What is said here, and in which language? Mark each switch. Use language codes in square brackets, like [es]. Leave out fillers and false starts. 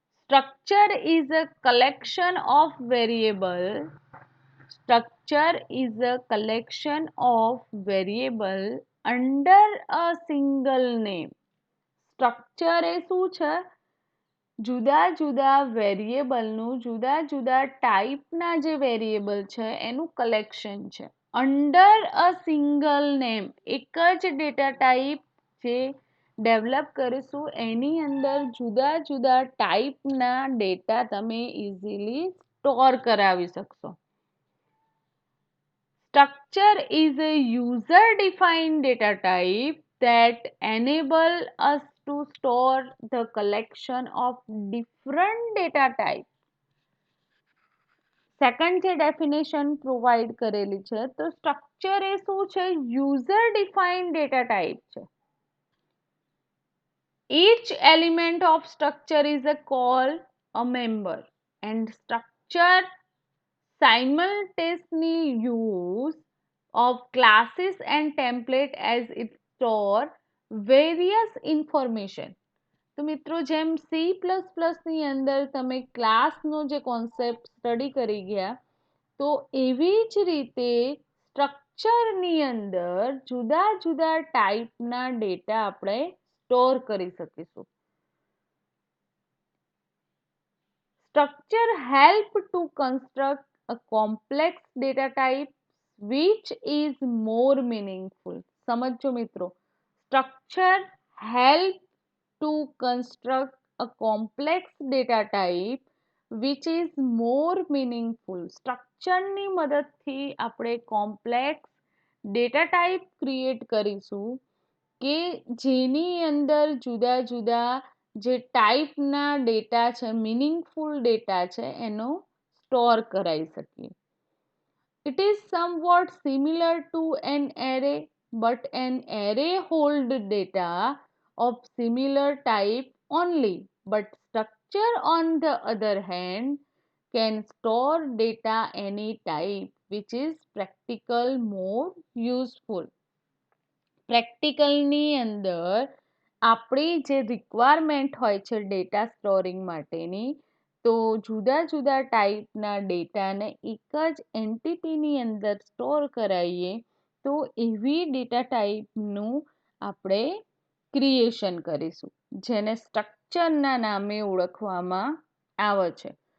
[en] Structure is a collection of variable. Structure is a collection of variable under a single name. [gu] Structure એ શું છે? જુદા જુદા વેરિયેબલનું, જુદા જુદા ટાઈપના જે વેરિયેબલ છે એનું કલેક્શન છે. [en] under a single name, [gu] એક જ ડેટા ટાઈપ જે ડેવલપ કરીશું એની અંદર જુદા જુદા ટાઈપના ડેટા તમે ઇઝીલી સ્ટોર કરાવી શકશો. [en] Structure is a user defined data type that enable us to store the collection of different data type. [gu] Second જે ડેફિનેશન પ્રોવાઈડ કરેલી છે, તો સ્ટ્રક્ચર એ શું છે? યુઝર ડિફાઇન્ડ ડેટા ટાઈપ છે. [en] Each element of structure is a call a member and structure simultaneously use of classes and template as it store various information. [gu] તો મિત્રો, જેમ C++ ની અંદર તમે ક્લાસનો જે કોન્સેપ્ટ સ્ટડી કરી ગયા, તો એવી જ રીતે સ્ટ્રક્ચરની અંદર જુદા જુદા ટાઈપના ડેટા આપણે સ્ટોર કરી શકીશું. [en] Structure help to construct a complex data type which is more meaningful. [gu] સમજો મિત્રો, [en] structure help to construct a complex data type which is more meaningful. [gu] સ્ટ્રક્ચરની મદદથી આપણે કોમ્પ્લેક્સ ડેટા ટાઈપ ક્રિએટ કરીશું કે જેની અંદર જુદા જુદા જે ટાઈપના ડેટા છે, મિનિંગફુલ ડેટા છે, એનો સ્ટોર કરાવી શકીએ. [en] It is somewhat similar to an array, but an array hold data of similar type only. But structure, on the other hand, can store data any type, which is practical more useful. [gu] પ્રેક્ટિકલની અંદર આપણી જે requirement હોય છે data storing માટેની, તો જુદા જુદા ટાઈપના ડેટાને એક જ એન્ટિટીની અંદર સ્ટોર કરાવીએ તો એવી ડેટા ટાઈપનું આપણે ક્રિએશન કરીશું, જેને સ્ટ્રક્ચરના નામે ઓળખવામાં આવે છે.